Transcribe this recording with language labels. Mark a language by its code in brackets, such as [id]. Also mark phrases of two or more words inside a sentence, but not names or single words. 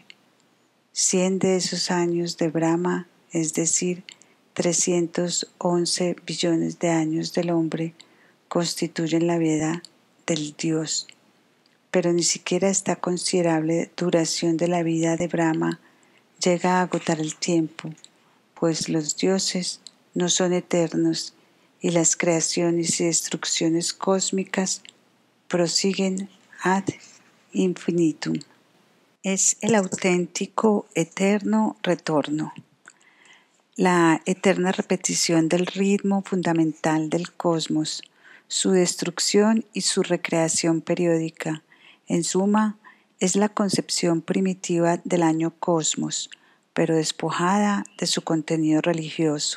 [es] 100 de esos años de Brahma, es decir, 311 billones de años del hombre, constituyen la vida del Dios. Pero ni siquiera esta considerable duración de la vida de Brahma llega a agotar el tiempo, pues los dioses no son eternos y las creaciones y destrucciones cósmicas prosiguen [la] ad infinitum. [es] Es el auténtico eterno retorno, la eterna repetición del ritmo fundamental del cosmos, su destrucción y su recreación periódica. En suma, es la concepción primitiva del año cosmos, pero despojada de su contenido religioso.